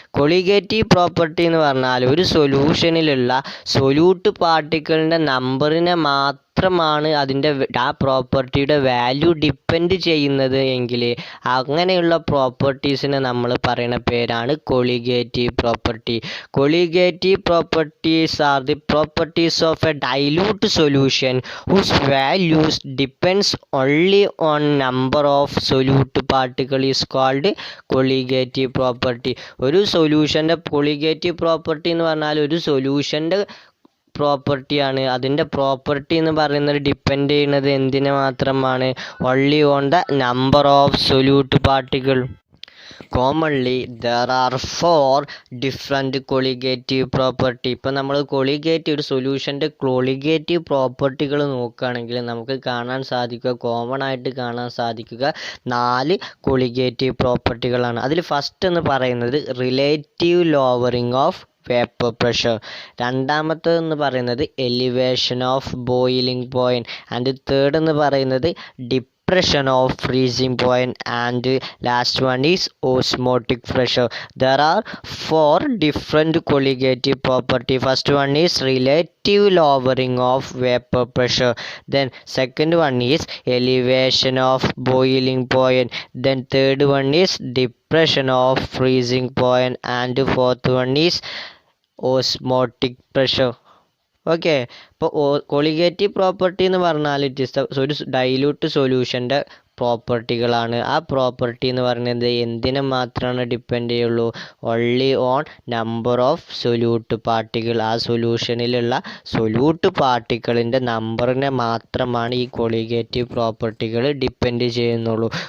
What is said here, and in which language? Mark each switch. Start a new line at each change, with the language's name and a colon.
Malayalam: Colligative property എന്ന് പറഞ്ഞാൽ ഒരു സൊല്യൂഷനിലുള്ള സൊല്യൂട്ട് പാർട്ടിക്കിളിൻ്റെ നമ്പറിനെ മാത്രമാണ് ആ പ്രോപ്പർട്ടിയുടെ വാല്യൂ ഡിപ്പെൻഡ് ചെയ്യുന്നത് എങ്കിൽ അങ്ങനെയുള്ള പ്രോപ്പർട്ടീസിനെ നമ്മൾ പറയുന്ന പേരാണ് colligative property.
English: Colligative properties are the properties of a dilute solution whose values depends only on number of solute particle is called colligative property.
Malayalam: ഒരു സൊല്യൂഷൻ്റെ കൊളിഗേറ്റീവ് പ്രോപ്പർട്ടി എന്ന് പറഞ്ഞാൽ ഒരു സൊല്യൂഷൻ്റെ പ്രോപ്പർട്ടിയാണ്. അതിൻ്റെ പ്രോപ്പർട്ടി എന്ന് പറയുന്നത് ഡിപ്പെൻഡ് ചെയ്യുന്നത് എന്തിനെ മാത്രമാണ്?
English: Only on the number of solute particle. Commonly there are 4 different colligative property.
Malayalam: ഇപ്പോൾ നമ്മൾ ഒരു സൊല്യൂഷൻ്റെ കൊളിഗേറ്റീവ് പ്രോപ്പർട്ടികൾ നോക്കുകയാണെങ്കിൽ നമുക്ക് കോമൺ ആയിട്ട് കാണാൻ സാധിക്കുക 4 കൊളിഗേറ്റീവ് പ്രോപ്പർട്ടികളാണ്. അതിൽ ഫസ്റ്റ് എന്ന് പറയുന്നത് relative lowering of vapour pressure, രണ്ടാമത്തേതെന്ന് പറയുന്നത് elevation of boiling point, and third എന്ന് പറയുന്നത്
English: depression of freezing point, and last one is osmotic pressure. There are 4 different colligative property. First one is relative lowering of vapor pressure, then second one is elevation of boiling point, then third one is depression of freezing point, and fourth one is osmotic pressure.
Malayalam: Okay, ഇപ്പോൾ colligative property എന്ന് പറഞ്ഞാൽ it is ഒരു dilute സൊല്യൂഷൻ്റെ പ്രോപ്പർട്ടികളാണ്. ആ property എന്ന് പറയുന്നത് എന്തിനെ മാത്രമാണ് depend ചെയ്യുള്ളൂ?
English: Only on number of solute particle.
Malayalam: ആ സൊല്യൂഷനിലുള്ള സൊല്യൂട്ട് പാർട്ടിക്കിളിൻ്റെ നമ്പറിനെ മാത്രമാണ് ഈ കൊളിഗേറ്റീവ് പ്രോപ്പർട്ടികൾ ഡിപ്പെൻഡ് ചെയ്യുന്നുള്ളൂ.